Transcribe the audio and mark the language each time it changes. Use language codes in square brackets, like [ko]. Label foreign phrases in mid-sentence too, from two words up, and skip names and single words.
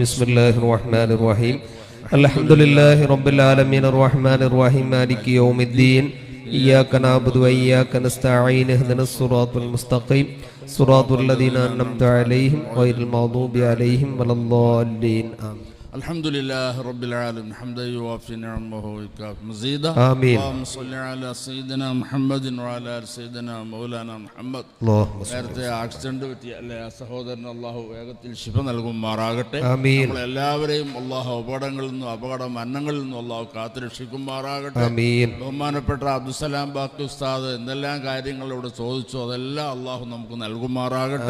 [ar] بسم الله الرحمن الرحيم. الحمد لله رب العالمين الرحمن الرحيم مالك يوم الدين. إياك نعبد وإياك نستعين. اهدنا الصراط المستقيم صراط الذين أنعمت عليهم غير المغضوب عليهم ولا الضالين. ആമീൻ. الحمد لله رب العالمين حمدا يوافي نعمه ويكافئ مزيدا. آمين. اللهم صل على سيدنا محمد وعلى آل سيدنا مولانا محمد. [ml] നേരത്തെ ആക്സിഡന്റ് പറ്റിയ അല്ലെ ആ സഹോദരൻ അള്ളാഹു വേഗത്തിൽ ശിഫ നൽകുമാറാകട്ടെ. നമ്മളെല്ലാവരെയും അള്ളാഹു അപകടങ്ങളിൽ നിന്നും അപകട മരണങ്ങളിൽ നിന്നും അള്ളാഹു കാത്തുരക്ഷിക്കുമാറാകട്ടെ. ബഹുമാനപ്പെട്ട അബ്ദുസലാം ബാക്കി ഉസ്താദ് എന്തെല്ലാം കാര്യങ്ങൾ ഇവിടെ ചോദിച്ചു അതെല്ലാം അള്ളാഹു നമുക്ക് നൽകുമാറാകട്ടെ.